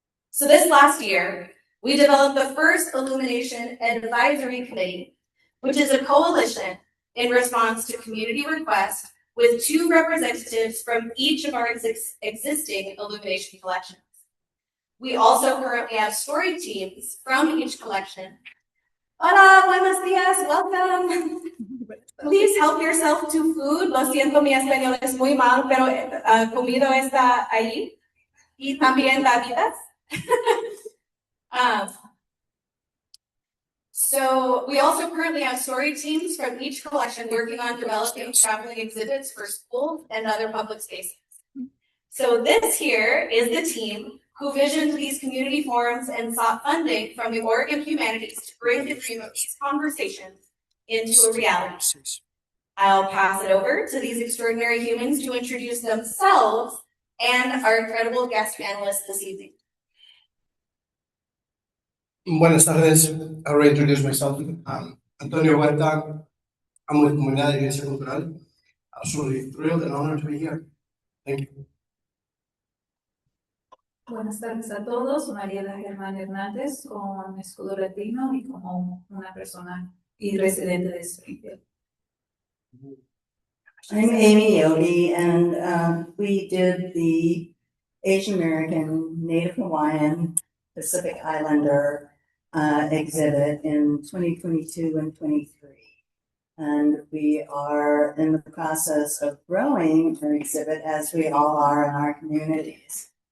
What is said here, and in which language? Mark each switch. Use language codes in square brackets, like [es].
[en] So this last year, we developed the first Illumination Advisory Committee, which is a coalition in response to community requests with 2 representatives from each of our existing Illumination collections. We also currently have story teams from each collection. [es] Hola, buenos días, [en] welcome. [es] Please help yourself to food. Lo siento, mi español es muy mal, pero comido está ahí. Y también bebidas. [en] So we also currently have story teams from each collection working on developing traveling exhibits for schools and other public spaces. So this here is the team who visioned these community forums and sought funding from the Oregon Humanities to bring the dream of these conversations into a reality. I'll pass it over to these extraordinary humans to introduce themselves and our incredible guest panelists this evening. [es] Buenas tardes. [en] I already introduced myself. Antonio Huerta. I'm with Comunidad y Cultural. Absolutely thrilled and honored to be here. Thank you. [es] Buenas tardes a todos. Mariela Germán Hernández con Escudo Latino y como una persona y residente de Springfield. [en] I'm Amy Yogi, and we did the Asian American, Native Hawaiian, Pacific Islander, exhibit in 2022 and 23. And we are in the process of growing our exhibit as we all are in our communities.